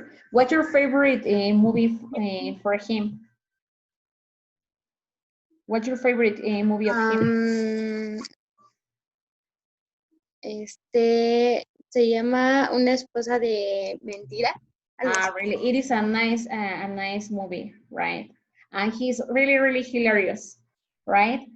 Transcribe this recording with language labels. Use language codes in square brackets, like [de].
[en] What's your favorite movie for him? What's your favorite movie of him? [es] Se llama Una esposa de mentira. [en] Really, it is a nice movie, right? And he's really, really hilarious, right?